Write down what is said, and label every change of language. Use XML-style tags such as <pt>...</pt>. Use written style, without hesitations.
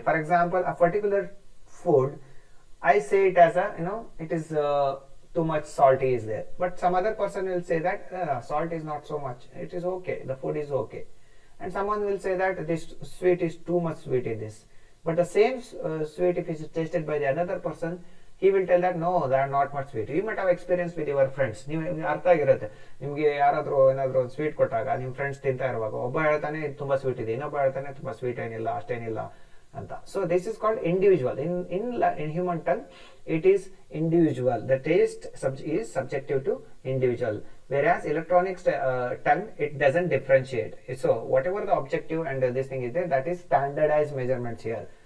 <en>For example, a particular food, I say it as a it is too much salty is there, but some other person will say that salt is not so much, it is okay, the food is okay. And someone will say that this sweet is too much sweet in this. But the same sweet, if it is tasted by the another person, he will tell that no, they are not much sweet. You might have experience with your friends.</en> <kn>ನಿಮಗೆ ಅರ್ಥ ಆಗಿರುತ್ತೆ. ನಿಮಗೆ ಯಾರಾದರೂ ಏನಾದರೂ ಒಂದು sweet ಕೊಟ್ಟಾಗ ನಿಮ್ಮ friends ತಿಂತಾ ಇರುವಾಗ ಒಬ್ಬ ಹೇಳ್ತಾನೆ ಇದು ತುಂಬಾ ಸ್ವೀಟ್ ಇದೆ, ಇನ್ನೊಬ್ಬ ಹೇಳ್ತಾನೆ ತುಂಬಾ ಸ್ವೀಟ್ ಏನಿಲ್ಲ, ಅಷ್ಟೇನಿಲ್ಲ ಅಂತ.</kn> <en>So this is called individual. In human tongue, it is individual. The taste is subjective to individual. Whereas electronics tongue, it doesn't differentiate. So whatever the objective and this thing is there, that is standardized measurements here.</en>